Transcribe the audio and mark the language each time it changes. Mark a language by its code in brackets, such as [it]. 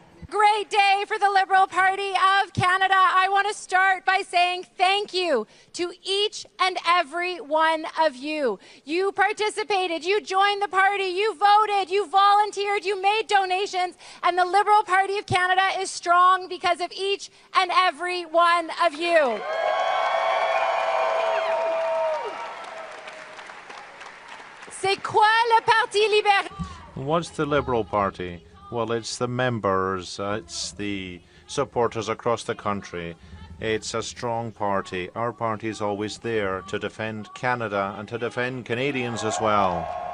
[en] Great day for the Liberal Party of Canada. I want to start by saying thank you to each and every one of you. You participated, you joined the party, you voted, you volunteered, you made donations, and the Liberal Party of Canada is strong because of each and every one of you. [fr] C'est quoi le Parti libéral? [en] What's the Liberal Party? Well, it's the members, it's the supporters across the country. It's a strong party. Our party is always there to defend Canada and to defend Canadians as well.